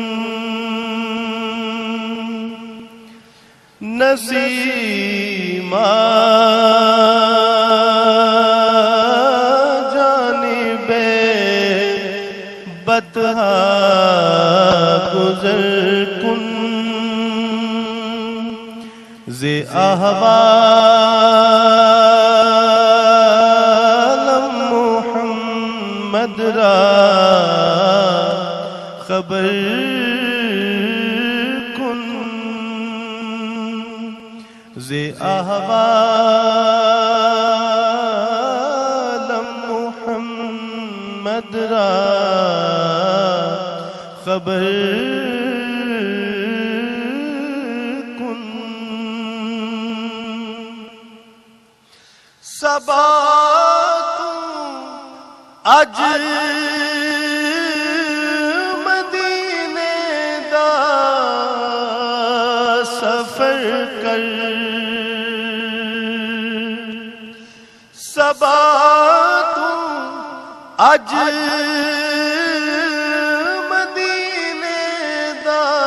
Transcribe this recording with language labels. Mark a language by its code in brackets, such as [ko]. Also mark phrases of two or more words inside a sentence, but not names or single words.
[fa] نسیمہ جانب بطحا گزر کن، ز احوالم محمد را خبر کن، ز احوالم محمد را خبر کن، [pa] صبا تو اج مدینے دا سفر کر، صبا تو اج مدینے دا